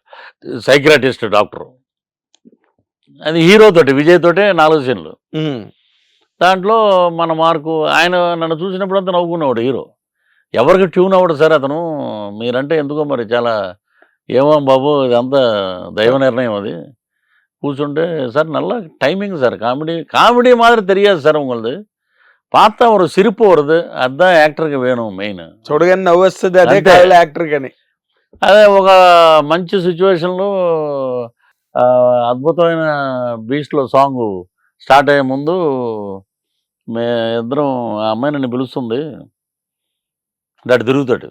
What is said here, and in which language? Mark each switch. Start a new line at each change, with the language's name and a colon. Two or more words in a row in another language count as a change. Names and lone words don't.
Telugu: సైకియాట్రిస్ట్ డాక్టర్. అది హీరోతోటి విజయ్ తోటే 4 సీన్లు. దాంట్లో మన మార్కు ఆయన నన్ను చూసినప్పుడు అంతా నవ్వుకునేవాడు హీరో. ఎవరికి ట్యూన్ అవ్వడు సార్ అతను, మీరంటే ఎందుకో మరి చాలా ఏమో బాబు ఇదంతా దైవ నిర్ణయం అది. కూర్చుంటే సార్
Tamil: నల్ల டைமிங் சார் காமெடி மாதிரி தெரியாது சார் உங்களுக்கு, பார்த்தா ஒரு சிரிப்பு வருது, அதுதான் యాక్టర్కి వేணும் మెయిన్.
Telugu: చూడగానే నవ్వు వస్తుంది, అదే యాక్టర్ కానీ. అదే ఒక మంచి సిచ్యువేషన్లో అద్భుతమైన బీచ్లో సాంగ్ స్టార్ట్ అయ్యే ముందు మే ఇద్దరం ఆ అమ్మాయి నన్ను పిలుస్తుంది, అటు తిరుగుతాడు.